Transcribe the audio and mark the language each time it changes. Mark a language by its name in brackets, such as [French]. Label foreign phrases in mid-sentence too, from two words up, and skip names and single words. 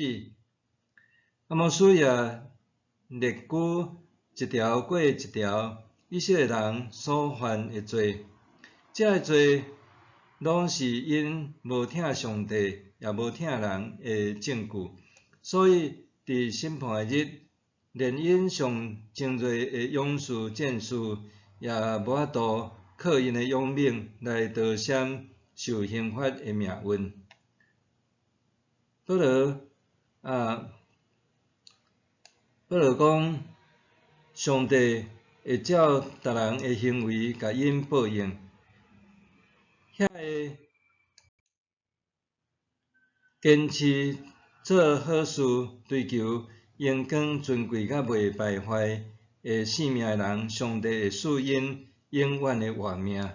[Min Nan Chinese] 阿摩司也列举一条过一条以色列人所犯的罪，这个罪拢是因无听上帝，也无听人的证据，所以伫审判的日，连因上精锐的勇士战士，也无法度靠因的勇猛来逃闪受刑罚的命运。保罗讲，上帝会照逐人的行为，甲因报应。遐个坚持做好事、追求阳光尊贵甲袂败坏的性命的人，上帝会赐因永远的活命。